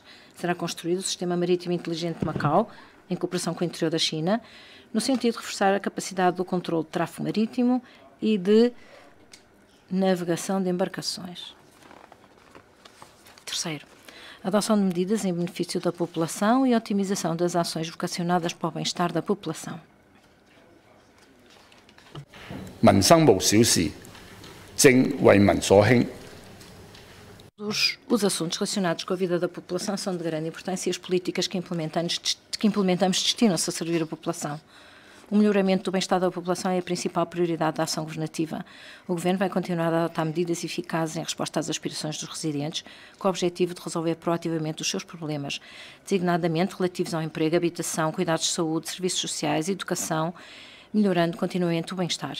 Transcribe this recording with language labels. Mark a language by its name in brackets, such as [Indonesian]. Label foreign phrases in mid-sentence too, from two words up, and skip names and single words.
[Portuguese] Será construído o Sistema Marítimo Inteligente de Macau, em cooperação com o interior da China, no sentido de reforçar a capacidade do controle de tráfego marítimo e de navegação de embarcações. Terceiro, adoção de medidas em benefício da população e otimização das ações vocacionadas para o bem-estar da população. [Cantonese] 民生無小事，政為民所興。 [Portuguese] Os assuntos relacionados com a vida da população são de grande importância e as políticas que implementamos destinam-se a servir a população. O melhoramento do bem-estar da população é a principal prioridade da ação governativa. O Governo vai continuar a adotar medidas eficazes em resposta às aspirações dos residentes, com o objetivo de resolver proativamente os seus problemas, designadamente relativos ao emprego, habitação, cuidados de saúde, serviços sociais, educação, melhorando continuamente o bem-estar.